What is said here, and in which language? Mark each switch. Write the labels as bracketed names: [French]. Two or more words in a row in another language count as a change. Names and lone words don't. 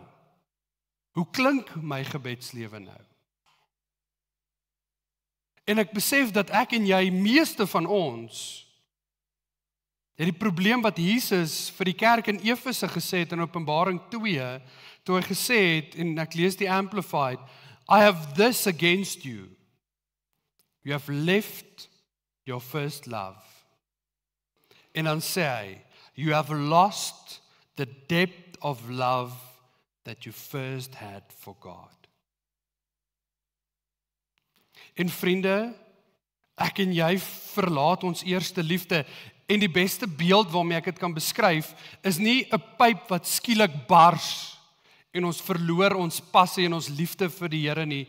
[Afrikaans] Hoe klink my gebedslewe nou? En ek besef dat ek en jy, meeste van ons, het die probleem wat Jesus vir die kerk in Efese gesê het in Openbaring 2, toe hy gesê het, en ek lees die Amplified, [English] I have this against you. You have left your first love. [Afrikaans] En dan sê hy, [English] you have lost the depth of love that you first had for God. [Afrikaans] En vriende, ek en jy verlaat ons eerste liefde, en die beste beeld waarmee ek dit kan beskryf, is nie 'n pyp wat skielik bars, en ons verloor ons passie en ons liefde vir die Here nie.